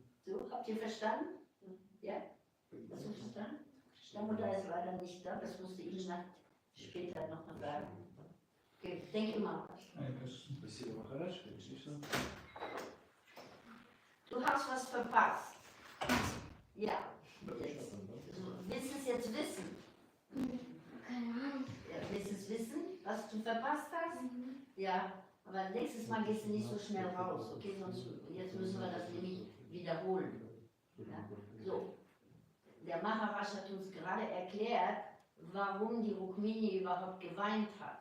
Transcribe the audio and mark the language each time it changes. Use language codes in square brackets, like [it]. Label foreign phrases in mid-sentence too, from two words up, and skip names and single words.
[de] So, habt ihr verstanden? Ja? Hast du verstanden? Stammmutter ist leider nicht da, das musste ich später noch mal sagen. [en] Okay, thank you, Maharaj. [ru] Спасибо, Махарадж. Отлично. [de] Du hast was verpasst. Ja. [ru] Да, [de] Jetzt. [ru] что там, да? [de] Willst du es jetzt wissen? Keine Ahnung. Ja, willst du es wissen, was du verpasst hast? Ja, aber nächstes Mal gehst du nicht so schnell raus, okay? Sonst, jetzt müssen wir das nämlich wiederholen. Ja? So, der Maharaj hat uns gerade erklärt, warum die Rukmini überhaupt geweint hat.